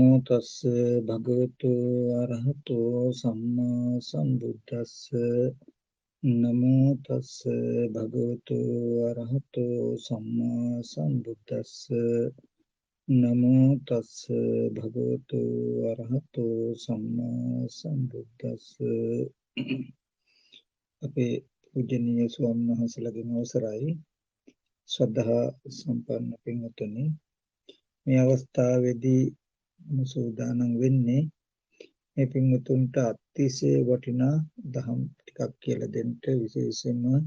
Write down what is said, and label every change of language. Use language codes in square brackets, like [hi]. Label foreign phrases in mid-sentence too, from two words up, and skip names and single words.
[pi] තස්ස භගවතු අරහතෝ සම්මා සම්බුද්දස්ස නමෝ තස්ස භගවතු අරහතෝ සම්මා සම්බුද්දස්ස නමෝ තස්ස භගවතු අරහතෝ සම්මා සම්බුද්දස්ස [si] අපේ පූජනීය ස්වාමීන් වහන්සේලාගෙන් අවසරයි ශ්‍රද්ධා සම්පන්න පින්වත්නි මේ අවස්ථාවේදී සූදානම් වෙන්නේ මේ පින්වතුන්ට අතිශය වටිනා දහම් ටිකක් කියලා දෙන්න විශේෂයෙන්ම